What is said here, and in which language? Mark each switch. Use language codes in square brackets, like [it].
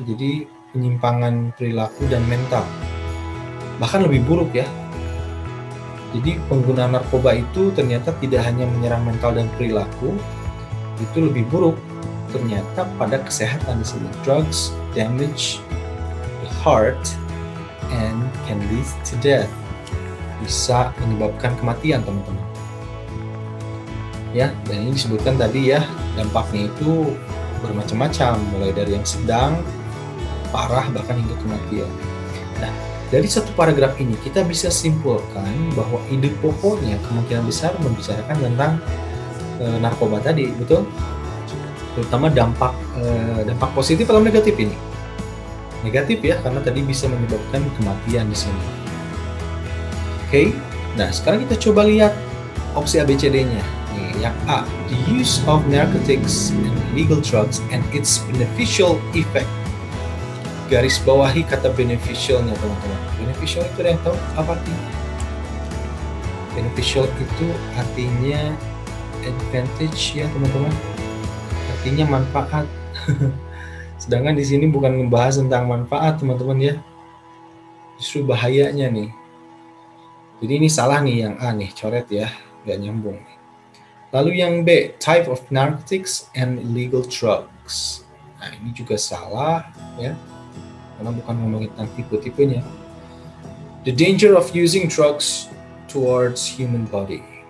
[id] Jadi penyimpangan perilaku dan mental, bahkan lebih buruk ya. Jadi penggunaan narkoba itu ternyata tidak hanya menyerang mental dan perilaku, itu lebih buruk ternyata pada kesehatan di sini. [en] Drugs damage the heart and can lead to death. [id] Bisa menyebabkan kematian, teman-teman. Ya, dan ini disebutkan tadi ya, dampaknya itu bermacam-macam, mulai dari yang sedang, parah, bahkan hingga kematian. Nah, dari satu paragraf ini kita bisa simpulkan bahwa ide pokoknya kemungkinan besar membicarakan tentang narkoba tadi, betul? Terutama dampak positif atau negatif ini. Negatif ya, karena tadi bisa menyebabkan kematian di sini. Oke, nah sekarang kita coba lihat opsi ABCD-nya. Nih, yang A, [en] the use of narcotics and illegal drugs and its beneficial effect. [id] Garis bawahi kata beneficial-nya, teman-teman. Beneficial itu ada yang tahu apa artinya? Beneficial itu artinya advantage ya, teman-teman. Artinya manfaat. Sedangkan di sini bukan membahas tentang manfaat, teman-teman ya. Justru bahayanya nih. Jadi ini salah nih yang A nih, coret ya, nggak nyambung. Lalu yang B, [en] type of narcotics and illegal drugs. [id] Nah ini juga salah ya, karena bukan ngomongin tentang tipe-tipenya. [en] The danger of using drugs towards human body.